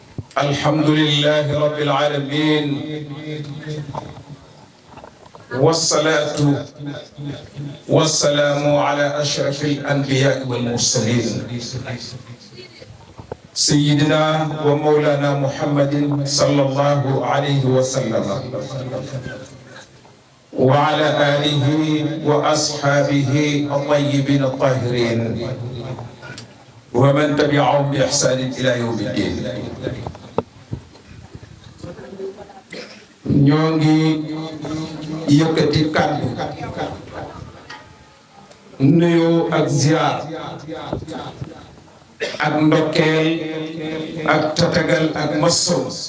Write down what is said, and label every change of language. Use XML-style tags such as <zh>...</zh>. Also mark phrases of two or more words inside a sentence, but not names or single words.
<ar>الحمد لله رب العالمين والصلاة والسلام على أشرف الأنبياء والمرسلين سيدنا ومولانا محمد صلى الله عليه وسلم وعلى آله وأصحابه الطيبين الطاهرين ومن تبعهم بإحسان إلى يوم الدين.</ar> <wo>ñoo ngi yëkkati kàddu nuyoo ak ziar ak ndokkeel ak tatagal ak masow</wo>